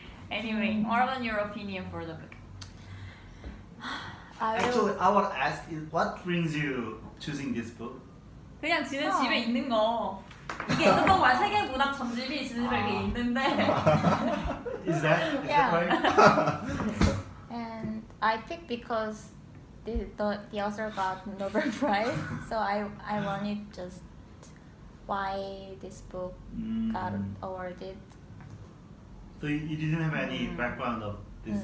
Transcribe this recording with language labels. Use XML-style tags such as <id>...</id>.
<en>Anyway, what about your opinion for the book? I will. Actually, I want to ask you, what brings you choosing this book?</en> <ko>그냥 지는 집에 있는 거. 이게 있는 거야. 세계 문학 전집이 지는 집에 있는데.</ko> <en>Is that Yeah. right? And I picked because the author got Nobel Prize, so I wanted just why this book got awarded. So you didn't have any background of this</en>